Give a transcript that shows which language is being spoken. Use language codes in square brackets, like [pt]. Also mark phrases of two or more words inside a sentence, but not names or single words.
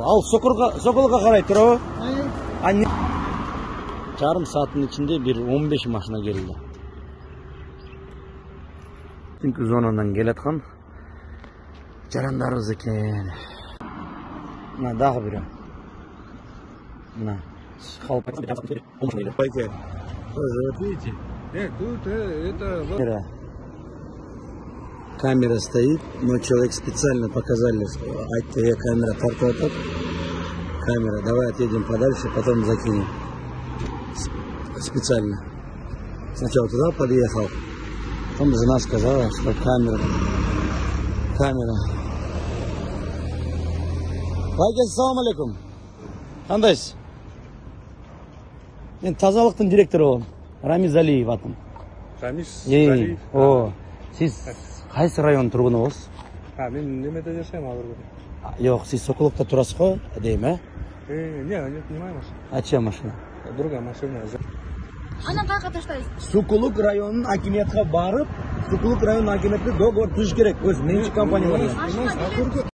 [ky] Ал Сокулукка карай турабы? Жарым сааттын ичинде бир 15 машина келди. Түнкү зонадан келаткан жарандарыбыз экен. Мына дагы бири. Мына халык [ru] Видите? Тут это... Камера стоит, но человек специально показали, камера тартует. Камера, давай отъедем подальше, потом закинем. Специально. Сначала туда подъехал, потом жена сказала, что камера. [ar] Ассаламу алейкум. [ky] Кандайсыз? Мен тазалыктын директору болом. Рамиз Алиев атым. Рамиз Алиев. Сиз кайсы район тургуну болсуз? Мен немеде жашайм азыр. Жок, сиз Сокулукта турасыз го, дейм, [ru] Нет, не моя машина. А чья машина? Другая машина. [ky] Анан каяка таштайсыз? Сокулук районунун акимиятка барып, Сокулук районунун акимиятына договор түзүш керек. Өз менчик компаниялар.